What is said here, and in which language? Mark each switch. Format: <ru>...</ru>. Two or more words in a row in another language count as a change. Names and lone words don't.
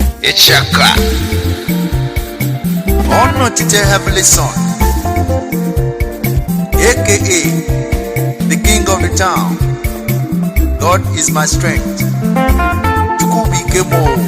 <ig>Ichaka. Ọnụ otite Heavenly Son, A K A the King of the Town.</ig> <en>God is my strength.</en> <ig>Chukwu bụ ike m o.</ig>